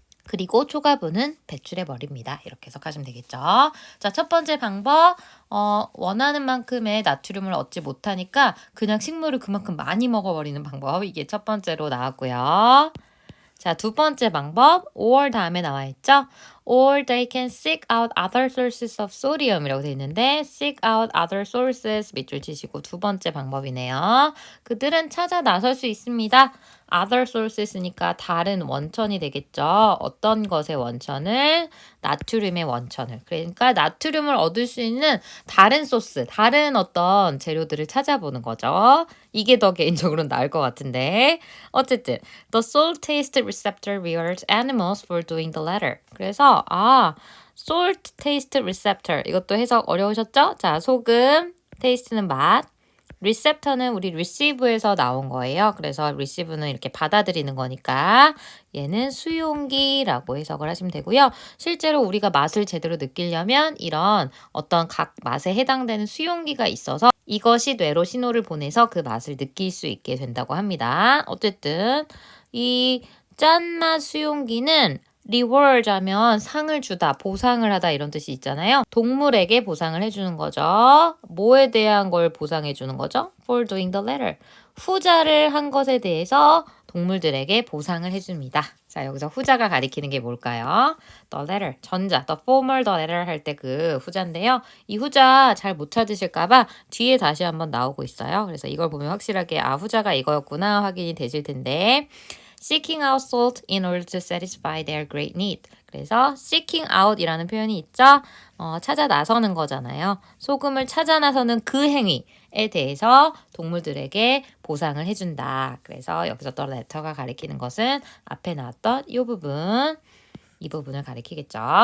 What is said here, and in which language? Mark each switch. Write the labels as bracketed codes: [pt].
[ko] 그리고 초과분은 배출해 버립니다. 이렇게 해석하시면 되겠죠. 자, 첫 번째 방법. 원하는 만큼의 나트륨을 얻지 못하니까 그냥 식물을 그만큼 많이 먹어버리는 방법. 이게 첫 번째로 나왔고요. 자, 두 번째 방법, or 다음에 나와 있죠? [en] Or they can seek out other sources of sodium이라고 [ko] 되어 있는데 [en] seek out other sources [ko] 밑줄 치시고 두 번째 방법이네요. 그들은 찾아 나설 수 있습니다. other sources니까 다른 원천이 되겠죠. 어떤 것의 원천을? 나트륨의 원천을. 그러니까 나트륨을 얻을 수 있는 다른 소스, 다른 어떤 재료들을 찾아보는 거죠. 이게 더 개인적으로는 나을 것 같은데. 어쨌든 [en] the salt taste receptor rewards animals for doing the latter. [ko] 그래서 salt taste receptor 이것도 해석 어려우셨죠? 자, 소금, taste는 맛, receptor는 우리 receive에서 나온 거예요. 그래서 receive는 이렇게 받아들이는 거니까 얘는 수용기라고 해석을 하시면 되고요. 실제로 우리가 맛을 제대로 느끼려면 이런 어떤 각 맛에 해당되는 수용기가 있어서 이것이 뇌로 신호를 보내서 그 맛을 느낄 수 있게 된다고 합니다. 어쨌든 이 짠맛 수용기는 reward 하면 상을 주다, 보상을 하다 이런 뜻이 있잖아요. 동물에게 보상을 해주는 거죠. 뭐에 대한 걸 보상해 주는 거죠? [en] For doing the latter. [ko] 후자를 한 것에 대해서 동물들에게 보상을 해줍니다. 자, 여기서 후자가 가리키는 게 뭘까요? [en] The latter, [ko] 전자, [en] the former, the latter [ko] 할 때 그 후자인데요. 이 후자 잘 못 찾으실까봐 뒤에 다시 한번 나오고 있어요. 그래서 이걸 보면 확실하게 후자가 이거였구나 확인이 되실 텐데 [en] seeking out salt in order to satisfy their great need. [ko] 그래서 seeking out 이라는 표현이 있죠. 찾아 나서는 거잖아요. 소금을 찾아 나서는 그 행위에 대해서 동물들에게 보상을 해준다. 그래서 여기서 또 letter가 가리키는 것은 앞에 나왔던 이 부분, 이 부분을 가리키겠죠.